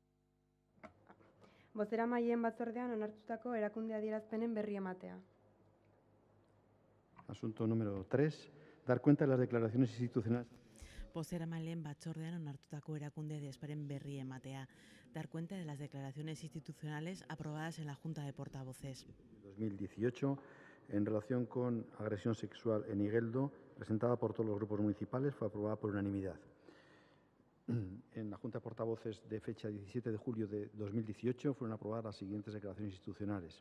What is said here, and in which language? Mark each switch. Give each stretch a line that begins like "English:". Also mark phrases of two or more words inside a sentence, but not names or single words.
Basque: Bozeramaileen batzordean onartutako erakunde adierazpenen berri ematea.
Spanish: Asunto número 3. Dar cuenta de las declaraciones institucionales.
Basque: Bozeramaileen batzordean onartutako erakunde adierazpenen berri ematea.
Spanish: Dar cuenta de las declaraciones institucionales aprobadas en la Junta de Portavoces. 2018, en relación con agresión sexual en Igueldo, presentada por todos los grupos municipales, fue aprobada por unanimidad. En la Junta de Portavoces de fecha 17 de julio de 2018 fueron aprobadas las siguientes declaraciones institucionales.